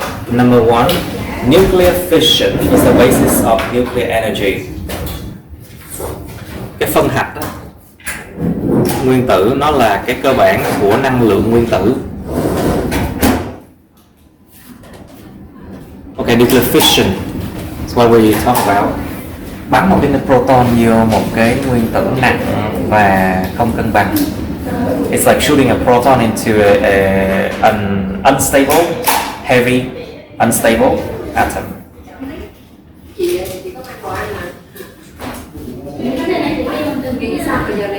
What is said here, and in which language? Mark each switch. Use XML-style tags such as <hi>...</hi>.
<en>Number 1, nuclear fission is the basis of nuclear energy.</en> <vi>Cái phân hạch đó, nguyên tử nó là cái cơ bản của năng lượng nguyên tử.</vi> <en>Okay, nuclear fission. That's what we talk about.</en> <vi>Bắn một cái proton vô một cái nguyên tử nặng và không cân bằng.</vi> <en>It's like shooting a proton into an unstable, heavy, unstable atom.</en> <vi>Chị có phải hỏi là cái này thì mấy ông tư nghĩ sao bây giờ này</vi>